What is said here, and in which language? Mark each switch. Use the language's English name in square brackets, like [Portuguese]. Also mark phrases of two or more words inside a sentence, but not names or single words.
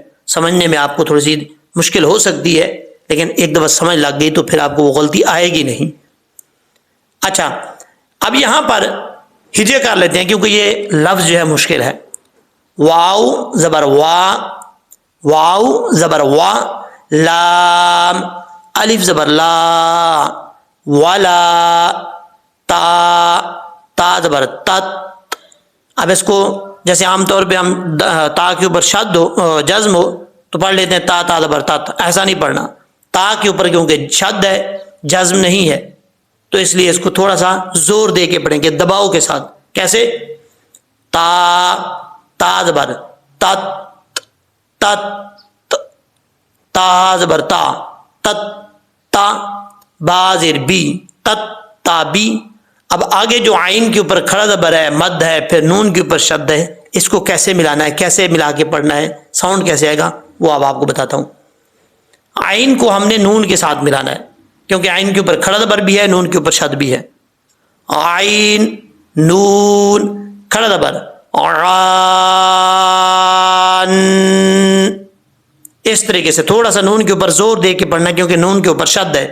[Urdu] سمجھنے میں آپ کو تھوڑی سی مشکل ہو سکتی ہے لیکن ایک دفعہ سمجھ لگ گئی تو پھر آپ کو وہ غلطی آئے گی نہیں. اچھا، اب یہاں پر ہجے کر لیتے ہیں کیونکہ یہ لفظ جو ہے مشکل ہے. واو زبر وا، واو زبر وا، لام، الف زبر لا، ولا، تا، تا زبر تت. اب اس کو جیسے عام طور پہ ہم تا کے اوپر شد ہو جزم ہو تو پڑھ لیتے ہیں تا تا زبر تت، ایسا نہیں پڑھنا. تا کے اوپر کیونکہ شد ہے جزم نہیں ہے تو اس لیے اس کو تھوڑا سا زور دے کے پڑھیں گے دباؤ کے ساتھ. کیسے؟ تا، تا زبر تت، تت، تا زبر تا، تت، تا، با زیر بی، تت تا بی. اب آگے جو عین کے اوپر کھڑا زبر ہے مد ہے پھر نون کے اوپر شد ہے، اس کو کیسے ملانا ہے، کیسے ملا کے پڑھنا ہے، ساؤنڈ کیسے آئے گا وہ اب آپ کو بتاتا ہوں. عین کو ہم نے نون کے ساتھ ملانا ہے کیونکہ عین کے اوپر کھڑا زبر بھی ہے نون کے اوپر شد بھی ہے. عین نون کھڑا زبر عان، اس طریقے سے تھوڑا سا نون کے اوپر زور دے کے پڑھنا کیونکہ نون کے اوپر شد ہے.